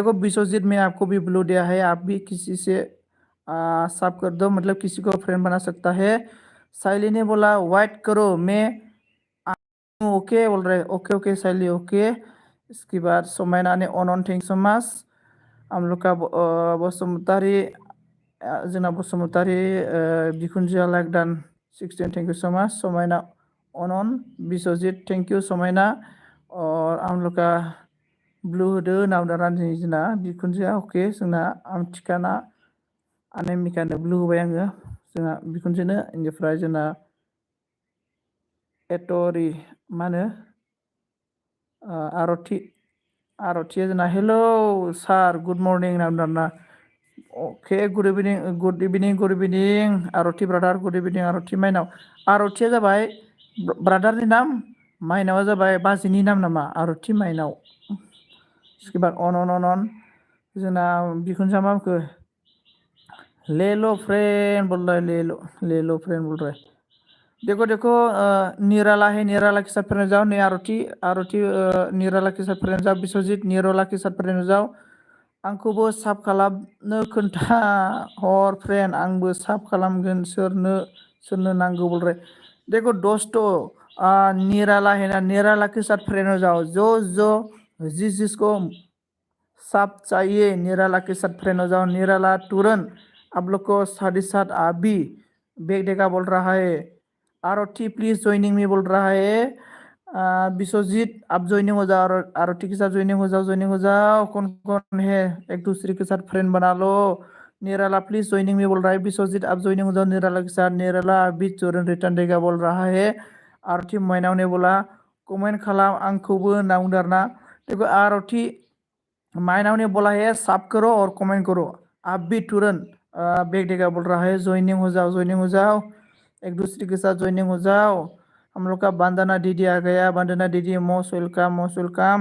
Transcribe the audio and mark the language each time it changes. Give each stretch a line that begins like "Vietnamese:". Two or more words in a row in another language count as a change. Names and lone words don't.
Hindi: देखो विश्वजीत में आपको भी ब्लू दिया है, आप भी किसी से सब कर दो, मतलब किसी को फ्रेंड बना सकता है। साइली ने बोला वाइट करो, मैं ओके बोल रहे,
English: OK OK
Hindi: साइली ओके। इसके बाद सोमैना ने
English: on thank so much.
Hindi: हम लोग का
English: बसुमतारी
Bodo: जोंना बसुमतारी बिखुनजोआ
English: like done 16 thank you so much. सोमैना ऑन विश्वजीत थैंक यू सोमैना।
Hindi: और हम लोग का
Bodo: ब्लू होदो नावदारानि जोंना बिखुनजोआ ओके। जोंना आमथिखाना आनेमिकानो ब्लु होबाय आङो जोंहा बिखुनजोनो। बेनिफ्राय जोंना एटरि मा होनो आरथिया जोंना
English: hello sir good morning
Bodo: नावदारना अके
English: good evening
Bodo: आरति ब्रादार
English: good evening
Bodo: आरति माइनाव। आरतिया जाबाय ब्रादारनि नाम, माइनावा जाबाय बाजैनि नाम नामा आरति माइनाव।
Hindi: इसके बाद अन
Bodo: जोंना बिखुनजोआ मा बुंखो
Hindi: ले लो फ्रेंड बोल रहा है, ले लो फ्रेंड बोल रहा है। देखो निराला है, निराला के साथ फ्रेंड जाओ। नहीं आरती निराला के साथ फ्रेंड जाओ। विश्वजीत निराला के साथ फ्रेंड जाओ।
Bodo: आंखौबो साब खालामनो खोन्था हर फ्रेंड, आंबो साब खालामगोन सोरनो नांगौ
Hindi: बोल रहे। देखो दोस्तों निराला है ना, निराला के साथ फ्रेंड हो जाओ। जो जिसको सब चाहिए निराला के साथ फ्रेंड हो जाओ। निराला तुरंत आप लोग को साथ अभी बैग देगा बोल रहा है। आरती प्लीज ज्वाइनिंग में बोल रहा है। विश्वजीत आप ज्वाइनिंग हो जाओ, आरती के साथ ज्वाइनिंग हो जाओ। कौन कौन है एक दूसरे के साथ फ्रेंड बना लो। निराला प्लीज ज्वाइनिंग में बोल रहा है। विश्वजीत आप ज्वाइनिंग हो जाओ निराला के साथ। निराला अभी तुरंत रिटर्न देगा बोल रहा है।
Bodo: आरती माइनाव
Hindi: ने बोला
Bodo: कमेंट खालाम आंखौबो नावदारना।
Hindi: देखो आरती माइनाव ने बोला है सब करो और कमेंट करो। आप भी तुरंत बैग देगा बोल रहा है। ज्वाइनिंग हो जाओ एक दूसरे के साथ ज्वाइनिंग हो जाओ। हम लोग का बंदना दीदी आ गया। बंदना दीदी
English: most welcome.